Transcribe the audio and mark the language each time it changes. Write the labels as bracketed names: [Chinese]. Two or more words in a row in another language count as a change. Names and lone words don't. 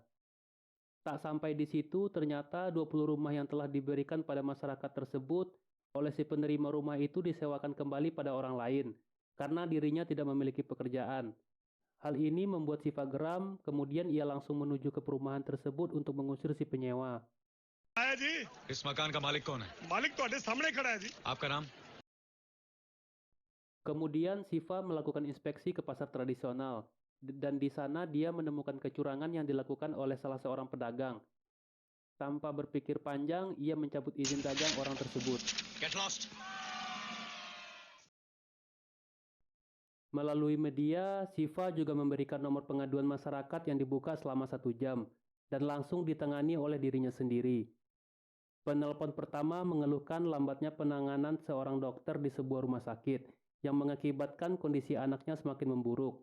[Indonesian] Tak sampai di situ, ternyata 20 rumah yang telah diberikan pada masyarakat tersebut oleh si penerima rumah itu disewakan kembali pada orang lain, karena dirinya tidak memiliki pekerjaan. Hal ini membuat Siva geram, kemudian ia langsung menuju ke perumahan tersebut untuk mengusir si penyewa. [Hindi] इस मकान का मालिक कौन है? मालिक तो अड्डे सामने खड़ा है जी. आपका नाम? [Indonesian] Kemudian Siva melakukan inspeksi ke pasar tradisional, dan di sana dia menemukan kecurangan yang dilakukan oleh salah seorang pedagang. Tanpa berpikir panjang, ia mencabut izin dagang orang tersebut. [English] Get lost. [Indonesian] Melalui media, Siva juga memberikan nomor pengaduan masyarakat yang dibuka selama 1 jam, dan langsung ditangani oleh dirinya sendiri. Penelpon pertama mengeluhkan lambatnya penanganan seorang dokter di sebuah rumah sakit, yang mengakibatkan kondisi anaknya semakin memburuk.